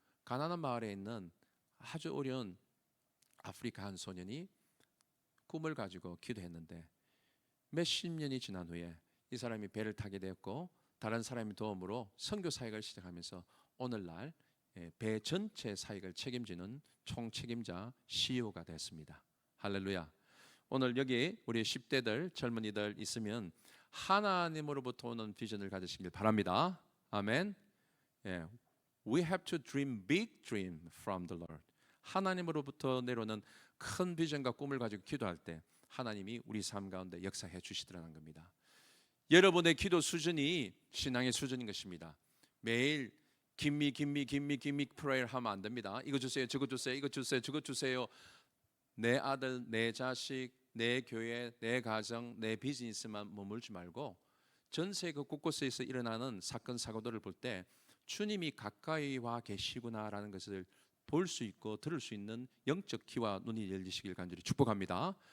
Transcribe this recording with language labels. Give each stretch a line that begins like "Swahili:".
Korean: 가난한 마을에 있는 아주 어려운 아프리카 한 소년이 꿈을 가지고 기도했는데 몇십 년이 지난 후에 이 사람이 배를 타게 되었고 다른 사람의 도움으로 선교 사역을 시작하면서 오늘날 배 전체 사역을 책임지는 총책임자 CEO가 됐습니다. 할렐루야. 오늘 여기 우리 10대들 젊은이들 있으면 하나님으로부터 오는 비전을 가지시길 바랍니다. 아멘.
English: We have to dream big dream from the Lord.
Korean: 하나님으로부터 내려오는 큰 비전과 꿈을 가지고 기도할 때 하나님이 우리 삶 가운데 역사해 주시더라는 겁니다. 여러분의 기도 수준이 신앙의 수준인 것입니다. 매일 김미 프레이를 하면 안 됩니다. 이거 주세요, 저거 주세요, 이거 주세요, 저거 주세요. 내 아들, 내 자식, 내 교회, 내 가정, 내 비즈니스만 머물지 말고 전 세계 곳곳에서 일어나는 사건 사고들을 볼 때 주님이 가까이 와 계시구나라는 것을 볼 수 있고 들을 수 있는 영적 귀와 눈이 열리시길 간절히 축복합니다.